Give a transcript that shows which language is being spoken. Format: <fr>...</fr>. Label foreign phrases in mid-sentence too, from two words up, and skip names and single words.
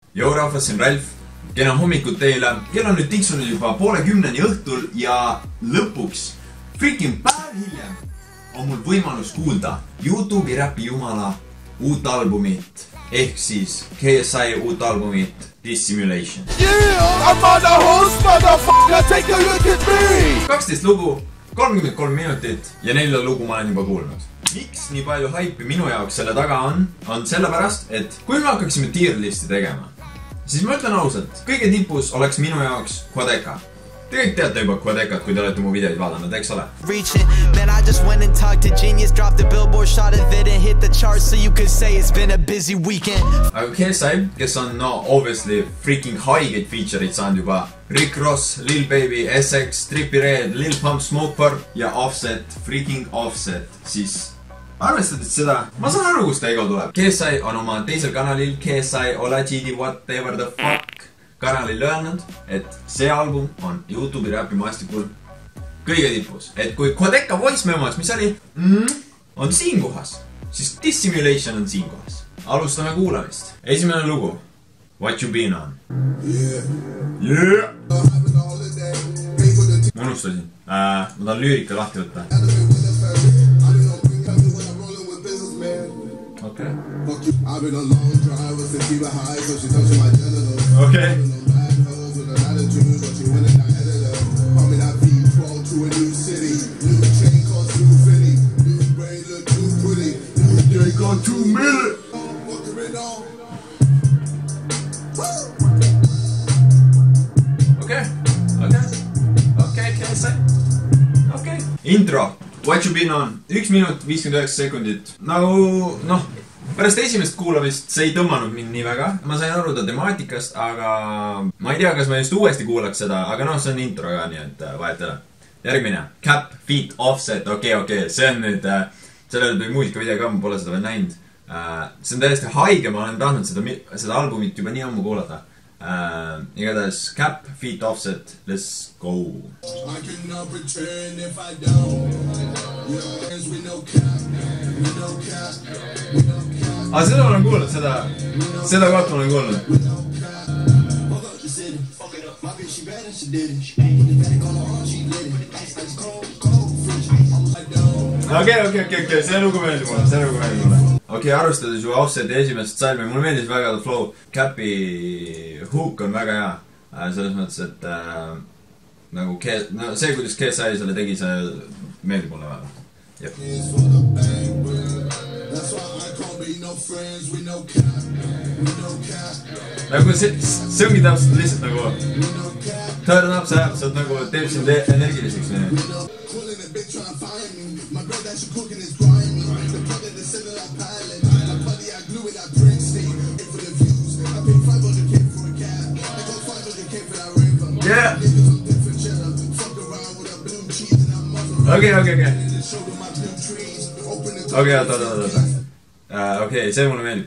<et>Joo rahvas, siin Ralf. Kena hommikut teile. Kell on nüüd tiksunud juba 9:30 õhtul ja lõpuks freaking päev hiljem on mul võimalus kuulda YouTube'i räpi jumala uut albumit ehk siis KSI uut albumit Dissimulation.</et> <en>Yeah, I'm on the host, motherfucker, take a look at me!</en> <et>12 lugu, 33 minutit ja 4 lugu ma olen juba kuulnud. Miks nii palju haipi minu jaoks selle taga on sellepärast, et kui me hakkaksime tier listi tegema, siis ma ütlen ausalt, kõige tipus oleks minu jaoks Quadeca. Te kõik teate juba Quadecat, kui te olete mu videoid vaadanud, eks ole?</et> <en>Man, I just went and talked to Genius, dropped the billboard shot of it and hit the charts, so you could say it's been a busy weekend.</en> <et>Aga KSI, kes on</et> <en>obviously freaking</en> <et>haigeid feature'id saanud juba Rick Ross, Lil Baby, SX, Trippie Redd, Lil Pump, Smokepurp ja Offset, freaking Offset, siis arvestades seda, ma saan aru, kus ta ego tuleb. KSI on oma teisel kanalil KSI Olajidi Whatever the Fuck kanalil öelnud, et see album on YouTube'i räpi maastikul kõige tipus. Et kui Quadeca Voice Memos, mis oli, on siin kohas, siis Dissimulation on siin kohas. Alustame kuulamist. Esimene lugu.</et> <en>What you been on? Yeah!</en> <et>Ma unustasin. Ma tahan lüürika lahti võtta. Okay.</et> <en>I've been a long driver since she was high, so she touching my genitals. Okay. I'm in that V12 to a new city. New chain called 250. New brain look too pretty. New chain called 2 million. Okay.</en> <et>KSI. Okay. Intro. What you been on? 1 minut 59 sekundit. Nagu, pärast esimest kuulamist see ei tõmmanud mind nii väga. Ma sain aru ta temaatikast, aga ma ei tea, kas ma just uuesti kuulaks seda, aga see on intro ka, nii et vahetele. Järgmine. Cap, Feet, Offset. Okay. See on nüüd, sellel tuli muusikavideo ka, ma pole seda veel näinud. See on täiesti haige, ma olen tahtnud seda albumit juba nii ammu kuulata. Igatahes Cap, Feet, Offset,</et> <en>let's go. I cannot pretend if I don't.</en> <et>Aga seda ma olen kuulnud, seda kohta ma olen kuulnud. Okay, see lugu meeldib mulle. Okay, arvestades ju Offseti esimest salmi, mulle meeldis väga</et> <en>the flow.</en> <et>Capi hook on väga hea. Selles mõttes, et nagu see, kuidas KSI selle tegi, see meeldib mulle väga. Jep. Nagu see ongi täpselt lihtsalt nagu</et> <en>turn up</en> <et>see, see nagu teeb sind energiliseks. Yeah. Okay, see mulle meeldib.</et>